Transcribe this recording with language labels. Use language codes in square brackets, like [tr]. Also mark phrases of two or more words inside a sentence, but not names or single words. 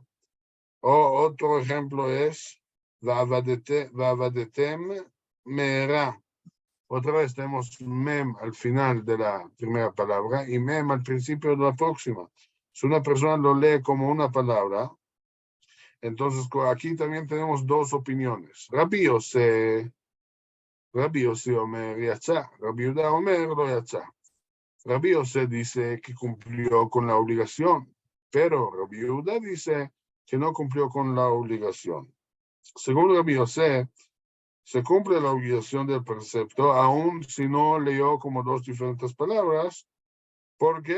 [es] O otro ejemplo es [he] ואבדתם מהרה. [es] Otra vez tenemos mem al final de la primera palabra y mem al principio de la próxima. Si una persona lo lee como una palabra, entonces aquí también tenemos dos opiniones. [he] רבי יוסף אומר יצא, רבי יהודה אומר לא יצא. [es] Rabbi Yosef dice que cumplió con la obligación, pero Rabbi Yehuda dice que no cumplió con la obligación. Según Rabbi Yosef, se cumple la obligación del precepto, aun si no leyó como dos diferentes palabras. ¿Por qué?